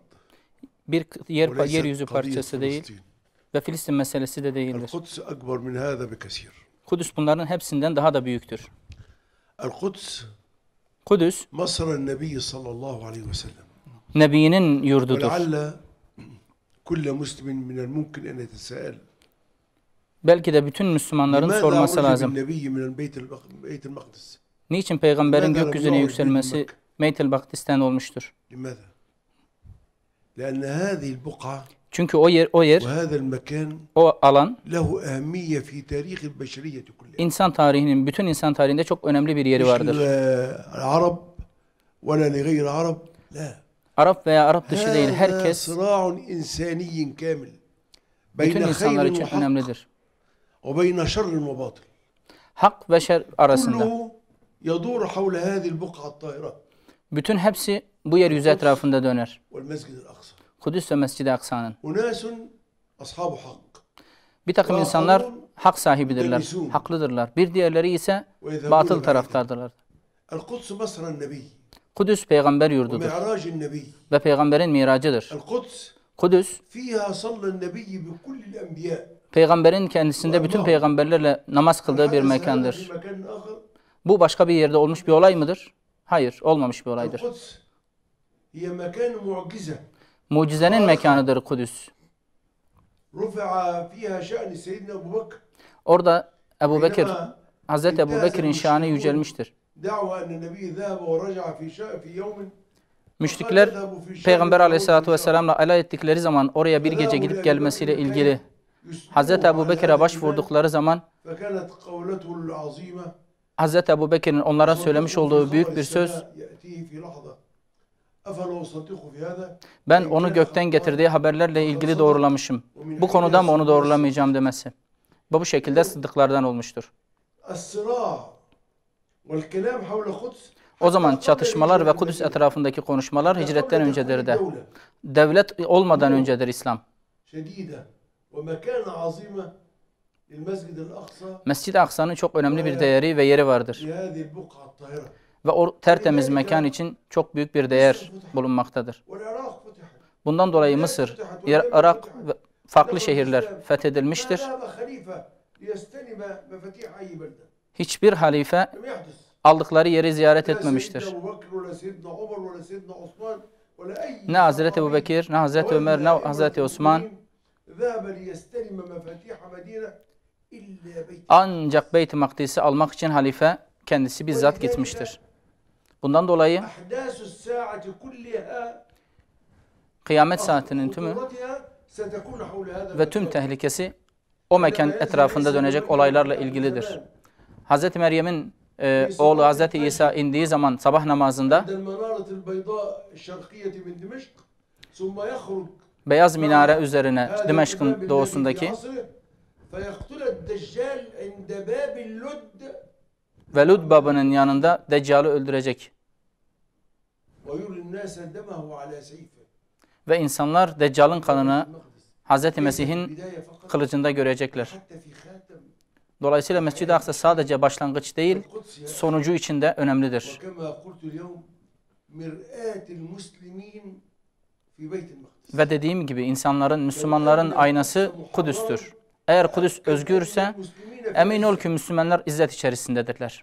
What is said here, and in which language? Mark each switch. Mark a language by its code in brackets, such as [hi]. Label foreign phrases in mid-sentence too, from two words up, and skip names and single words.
[tr] bir yeryüzü parçası değil ve Filistin meselesi de değildir. [ar] القدس أكبر من هذا بكثير. [tr] Kudüs bunların hepsinden daha da büyüktür. El-Kuds Kudüs, [ar] مسرى النبي صلى الله عليه وسلم. [tr] Nebi'nin yurdudur. [ar] وَلَعَلَّ كُلَّ مُسْلِمٍ مِنَ الْمُمْكِنْ اَنْ يَتَسَاءَلْ. [tr] Belki de bütün Müslümanların sorması lazım. Niçin peygamberin gökyüzüne yükselmesi Beyt-el Makdis'ten olmuştur? Çünkü o yer, o alan bütün insan tarihinde çok önemli bir yeri vardır. [ar] ولا لغير عرب لا [tr] Arap veya Arap dışı değil, [ar] هذا [tr] herkes, [ar] صراع إنساني كامل [tr] bütün [ar] بين [tr] insanlar [ar] خير [tr] için [ar] وحق [tr] önemlidir. [ar] وبين شر وباطل [tr] Hak ve şer arasında. [ar] كله يدور حول هذه البقعة الطاهرة [tr] Bütün hepsi bu yeryüzü etrafında döner. [ar] والمسجد الأقصى. [tr] Kudüs ve Mescid-i Aksa'nın. [ar] أناس أصحاب حق [tr] Bir takım insanlar hak sahibidirler, haklıdırlar. Bir diğerleri ise batıl taraftardırlar. [ar] القدس مسرى النبي [tr] Kudüs peygamber yurdudur [ar] ومعراج النبي. [tr] ve peygamberin miracıdır. القدس Kudüs, [ar] فيها صلى النبي بكل الأنبياء. [tr] peygamberin kendisinde bütün peygamberlerle namaz kıldığı bir [ar] حدث هذا [tr] mekandır. [ar] في مكان آخر. [tr] Bu başka bir yerde olmuş bir olay mıdır? Hayır, olmamış bir olaydır. [ar] القدس هي مكان معجزة [tr] Mucizenin mekanıdır Kudüs. [ar] رفع فيها شأن سيدنا أبو بكر [tr] Orada Ebu Bekir, [ar] حينما [tr] Hazreti Ebu Bekir'in şanı yücelmiştir. [ar] دعوى أن النبي ذهب ورجع في يوم. [tr] Müşrikler Peygamber Aleyhisselatü Vesselam'la alay ettikleri zaman oraya bir gece gidip gelmesiyle ilgili Hazreti Ebu Bekir'e başvurdukları zaman [ar] فكانت قولته العظيمة [tr] Hazreti Ebu Bekir'in onlara söylemiş olduğu büyük bir söz, [ar] يأتيه في لحظة. أفلا أصدقه في هذا. [tr] ben onu gökten getirdiği haberlerle ilgili doğrulamışım. Bu konuda mı onu doğrulamayacağım demesi. Bu şekilde sıddıklardan olmuştur. [ar] الصراع والكلام حول القدس. [tr] O zaman çatışmalar ve Kudüs etrafındaki konuşmalar hicretten öncedir de. Devlet olmadan öncedir İslam. [ar] شديدة ومكانة عظيمة للمسجد الأقصى [tr] Mescid-i Aksa'nın çok önemli bir değeri ve yeri vardır. [ar] في هذه البقعة الطاهرة. [tr] Ve o tertemiz mekan için çok büyük bir değer bulunmaktadır. [ar] والعراق فتحت. [tr] Bundan dolayı Mısır, Irak ve farklı şehirler fethedilmiştir. [ar] ما ذهب خليفة ليستلم مفاتيح أي بلدة. [tr] Hiçbir halife [ar] لم يحدث. [tr] aldıkları yeri ziyaret [ar] لا [tr] etmemiştir. [ar] سيدنا أبو بكر ولا سيدنا عمر ولا سيدنا عثمان ولا أي. [tr] Ne Hazreti Ebu Bekir, ne Hazreti Ömer, ne Hazreti Osman. [ar] ذهب ليستلم مفاتيح مدينة إلا بيت. [tr] Ancak Beyt-i Makdis'i almak için halife kendisi bizzat gitmiştir. Bundan dolayı [ar] أحداث الساعة كلها [tr] kıyamet saatinin tümü [ar] خطورتها ستكون حول هذا [tr] ve tüm tehlikesi o mekan etrafında dönecek olaylarla ilgilidir. Hazreti Meryem'in oğlu Hazreti İsa indiği zaman sabah namazında [ar] عند المنارة البيضاء الشرقية من دمشق ثم يخرج [tr] beyaz minare üzerine Dimeşk'ın doğusundaki [ar] فيقتل الدجال عند باب اللد [tr] ve Lud babının yanında Deccal'ı öldürecek. [ar] ويري الناس دمه على سيفه. [tr] Ve insanlar Deccal'ın kanını Hazreti Mesih'in kılıcında görecekler. [ar] حتى في خاتم [tr] Dolayısıyla Mescid-i Aksa sadece başlangıç değil, sonucu için de önemlidir. [ar] وكما قلت اليوم مرآة المسلمين في بيت المقدس. [tr] Ve dediğim gibi insanların, Müslümanların aynası Kudüs'tür. Eğer Kudüs özgürse emin ol ki Müslümanlar izzet içerisindedirler.